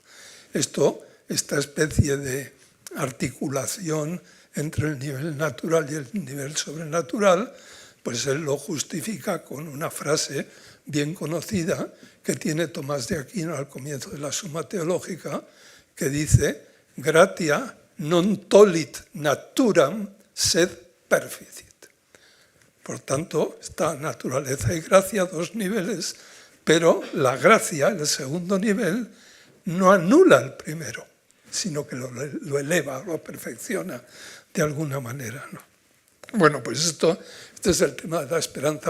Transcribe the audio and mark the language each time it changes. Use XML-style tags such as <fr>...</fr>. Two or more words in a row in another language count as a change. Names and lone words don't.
<es>Esta especie de articulación entre el nivel natural y el nivel sobrenatural, pues él lo justifica con una frase bien conocida que tiene Tomás de Aquino al comienzo de la Suma Teológica, que dice,</es> <la>gratia non tolit naturam sed perficit.</la> <es>Por tanto, está naturaleza y gracia, dos niveles, pero la gracia, el segundo nivel, no anula el primero, sino que lo eleva, lo perfecciona de alguna manera, ¿no? Bueno, pues este es el tema de la esperanza.</es>